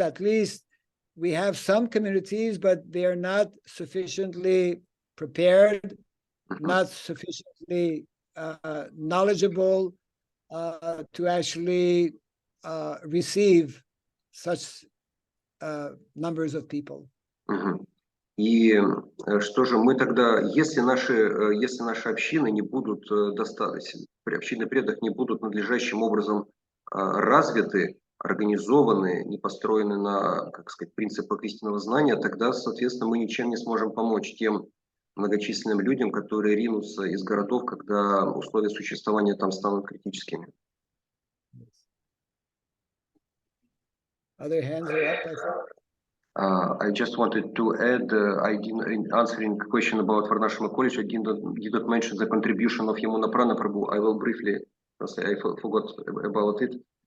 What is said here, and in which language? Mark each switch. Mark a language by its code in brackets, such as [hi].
[en] At least we have some communities, but they are not sufficiently prepared, not sufficiently knowledgeable to actually receive such numbers of people. [ru] И что же мы тогда, если наши общины не будут достаточно, общины преданных не будут надлежащим образом развиты, организованы, не построены на, как сказать, принципах истинного знания, тогда, соответственно, мы ничем не сможем помочь тем многочисленным людям, которые ринутся из городов, когда условия существования там станут критическими. [en] Other hands are up, I think. I just wanted to add, I didn't answering a question about Варнашрама College. I did not mention the contribution of Yamuna Prabhu. I will briefly, I forgot about it.